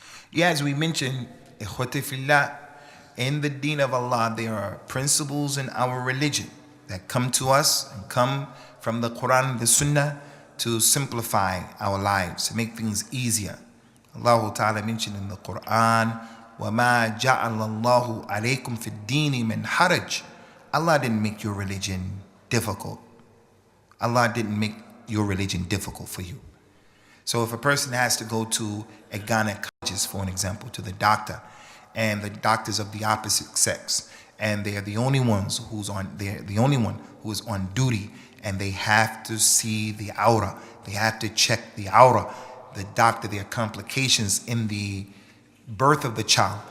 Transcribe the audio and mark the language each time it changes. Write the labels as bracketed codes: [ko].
[en] Yeah, as we mentioned, ikhwati fillah, in the deen of Allah, there are principles in our religion that come to us and come from the Quran and the Sunnah to simplify our lives, to make things easier. Allah Ta'ala mentioned in the Quran, [ar] وَمَا جَعَلَ اللَّهُ عَلَيْكُمْ فِي الدِّينِ مِنْ حَرَجٍ. [en] Allah didn't make your religion difficult. Allah didn't make your religion difficult for you. So if a person has to go to a gynecologist, for an example, to the doctor, and the doctors of the opposite sex, and they're the only ones they're the only one who is on duty, and they have to see the aura, they have to check the aura, the doctor, there are complications in the birth of the child.